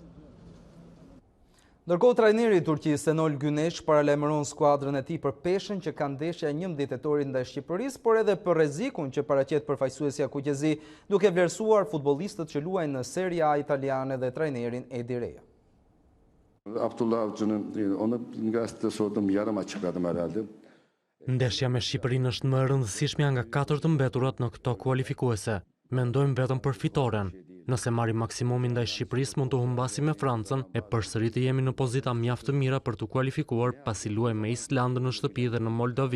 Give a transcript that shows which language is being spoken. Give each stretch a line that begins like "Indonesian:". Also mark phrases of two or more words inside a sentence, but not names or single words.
Albanian: Ndërkohë trajneri i Turqisë Senol Günesh paralajmëron skuadrën e tij për peshën që ka ndeshja 11 tetorit ndaj Shqipërisë, por edhe për rrezikun që paraqet përfaqësuesja kuqezi, duke vlerësuar futbollistët që luajnë në Serie A italiane dhe trajnerin Edi Rea.
Turkish: Abdullah Avcı'nın onu gazetede sordum, yarım açıkladım herhalde.
Albanian: Ndeshja me Shqipërinë është më e rëndësishmja nga 4 të mbeturat në këto kualifikuese. Mendojmë vetëm për fitoren. Nëse marrim maksimumin ndaj Shqipërisë, mund të humbasim me Francën e përsëri të jemi në pozita mjaft të mira për të kualifikuar pasi luajmë me Islandën në shtëpi dhe në Moldavi.